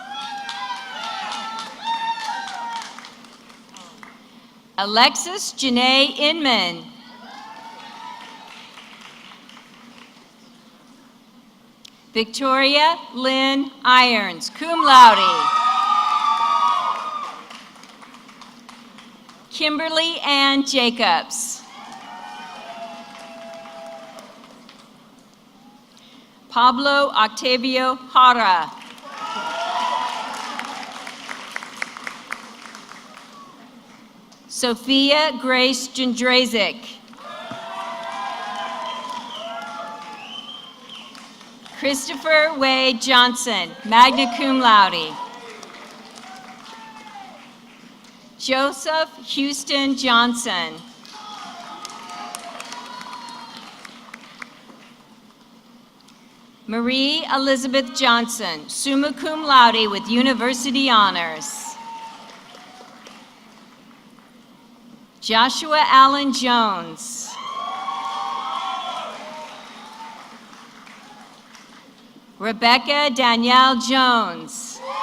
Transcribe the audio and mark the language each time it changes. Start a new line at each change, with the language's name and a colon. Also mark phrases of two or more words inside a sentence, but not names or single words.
English: Alexis Janae Inman. Victoria Lynn Irons,
Latin: cum laude.
English: Kimberly Ann Jacobs. Pablo Octavio Jara. Sophia Grace Jędrzejczyk. Christopher Wade Johnson,
Latin: magna cum laude.
English: Joseph Houston Johnson. Marie Elizabeth Johnson,
Latin: summa cum laude
English: with university honors. Joshua Allen Jones. Rebecca Danielle Jones.